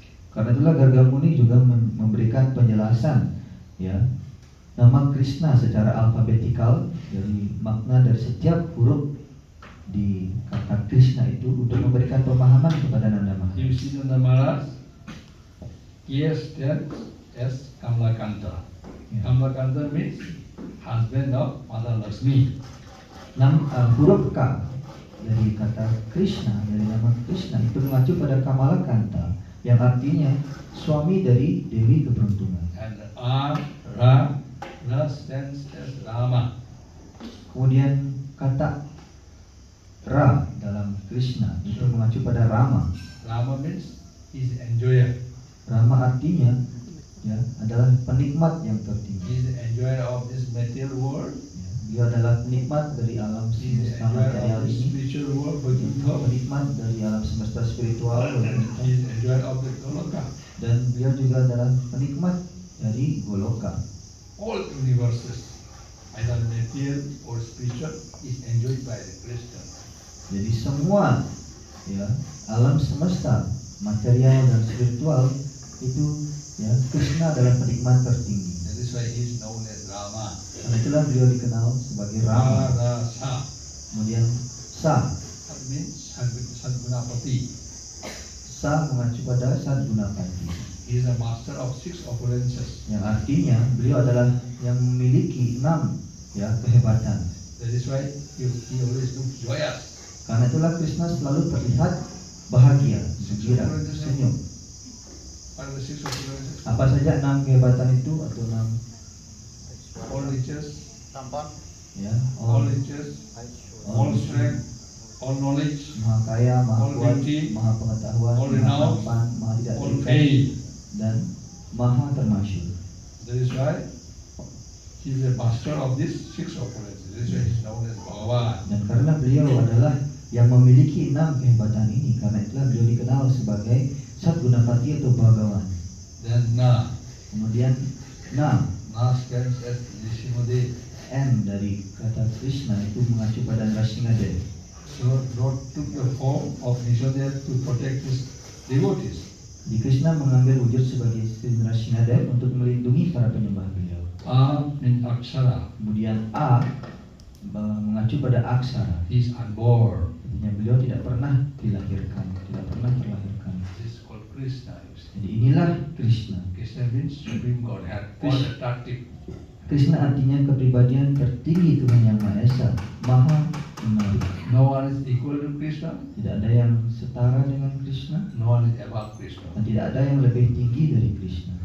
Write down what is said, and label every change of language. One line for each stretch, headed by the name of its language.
Indonesian: Karena itulah Gargamuni juga memberikan penjelasan ya nama Krishna secara alfabetikal dari makna dari setiap huruf di kata Krishna itu untuk memberikan pemahaman kepada Nanda Maharaj.
English: You see Nanda Maharaj, yes, stands as Kamalakanta.
Indonesian: Ya.
English: Kamalakanta means husband of Mother Lakshmi.
Indonesian: Huruf K dari kata Krishna, dari nama Krishna itu mengacu pada Kamalakanta yang artinya suami dari Dewi Keberuntungan.
English: And Ra stands as Rama.
Indonesian: Kemudian kata Ra dalam Krishna itu mengacu pada Rama.
English: Rama means he is enjoyer.
Indonesian: Rama artinya ya adalah penikmat yang tertinggi.
English: He is the enjoyer of this material world.
Indonesian: Ya, dia adalah penikmat dari alam
English: He is the
Indonesian: semesta
English: enjoyer
Indonesian: material
English: of the
Indonesian: ini,
English: spiritual world, Vaikuntha.
Indonesian: penikmat dari alam semesta spiritual Vaikuntha.
English: He is the enjoyer of the Goloka.
Indonesian: Dan beliau juga adalah penikmat dari Goloka.
English: All universes, either material or spiritual, is enjoyed by the Krishna.
Indonesian: Jadi semua ya alam semesta material dan spiritual itu ya Krishna adalah penikmat tertinggi.
English: That is why he is known as Rama.
Indonesian: Karena itulah beliau dikenal sebagai Rama.
Sanskrit: Rasa.
Indonesian: Kemudian Sa,
English: That means Sadgunapati.
Indonesian: Sa mengacu pada Sadgunapati,
English: He is a master of 6 opulences.
Indonesian: yang artinya beliau adalah yang memiliki 6 ya kehebatan.
English: That is why he always looks joyous.
Indonesian: Karena itulah Krishna selalu terlihat bahagia, gembira, senyum.
English: What are the 6 opulences?
Indonesian: Apa saja 6 kehebatan itu atau 6
English: All riches,
Indonesian: ya
English: all riches, all strength, all knowledge,
Indonesian: Maha kaya, maha
English: all
Indonesian: kuat,
English: beauty,
Indonesian: maha pengetahuan,
English: all
Indonesian: maha
English: renown,
Indonesian: tampan, maha tidak
English: all
Indonesian: terikat,
English: fame.
Indonesian: dan maha termasyhur.
English: That is why he is a master of these 6 opulences. That is why he is known as Bhagavan.
Indonesian: Dan karena beliau adalah yang memiliki 6 kehebatan ini, karena itulah beliau dikenal sebagai Sadgunapati atau Bhagawan.
English: Then Na.
Indonesian: Kemudian Na,
English: Na stands as Nrsimhadev.
Indonesian: N dari kata Krishna itu mengacu pada Nrsimhadev.
English: So Lord took the form of Nrsimhadev to protect his devotees.
Indonesian: Di Krishna mengambil wujud sebagai Sri Nrsimhadev untuk melindungi para penyembah beliau.
English: A means Akshara.
Indonesian: Kemudian A mengacu pada aksara.
English: He is unborn.
Indonesian: Artinya beliau tidak pernah dilahirkan, tidak pernah terlahirkan.
English: This is called Krishna. You see.
Indonesian: Jadi inilah Krishna.
English: Krishna means Supreme Godhead, all attractive.
Indonesian: Krishna artinya kepribadian tertinggi Tuhan Yang Maha Esa, Maha menarik.
English: No one is equal to Krishna.
Indonesian: Tidak ada yang setara dengan Krishna,
English: No one is above Krishna.
Indonesian: dan tidak ada yang lebih tinggi dari Krishna.